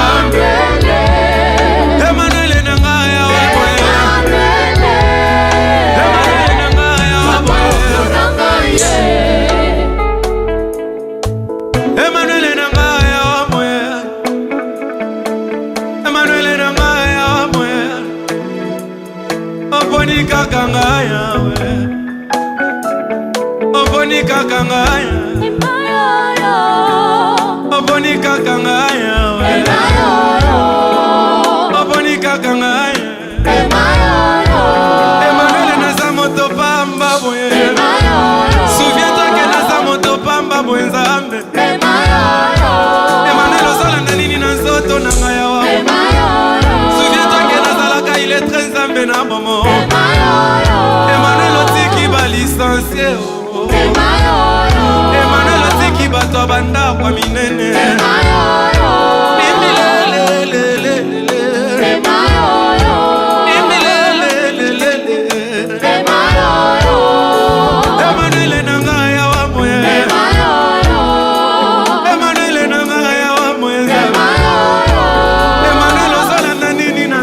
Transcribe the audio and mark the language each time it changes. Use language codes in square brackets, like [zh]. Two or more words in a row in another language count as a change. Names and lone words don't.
[ln] Emmanuel nangaya wamoye Emmanuel nangaya wamoye Emmanuel nangaya wamoye Emmanuel nangaya Oponika kangaya we Oponika kangaya Oponika kangaya we Oponika kangaya Emmanuel naza moto pamba boye [fr] Souviens-toi que [ln] naza moto pamba boye Nzambe Emmanuel ozolanda nini na nzoto na ngai awa [fr] Souviens-toi que [ln] nazalaka [fr] il est très [ln] Nzambe na bomo Emmanuel otiki ba licencié Emmanuel otiki bato banda kwa minene Emmanuel nangaya wa moye Emmanuel nangaya wa moye Emmanuel ozolanda nini na